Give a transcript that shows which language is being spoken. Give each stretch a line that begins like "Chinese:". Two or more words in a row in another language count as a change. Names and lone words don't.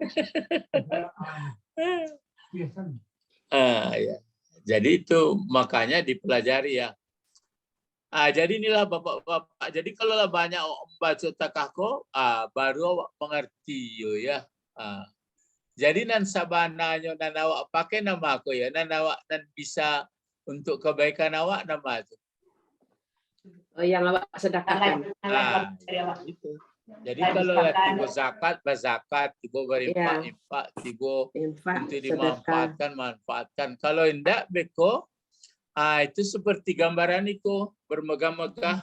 Indonesian: Ya. Jadi itu makanya dipelajari ya. Jadi inilah bapak-bapak. Jadi kalau banyak baca takahko, baru mengerti ya.
Minangkabau: Jadi nan sabananya nan awak pakai nama aku ya, nan awak nan bisa untuk kebaikan awak nama itu.
Indonesian: Yang awak sedekahkan. Itu. Jadi kalau tiba zakat, berzakat, tiba berimpak, tiba itu manfaatkan. Kalau tidak beko, itu seperti gambaran itu bermegah-megah.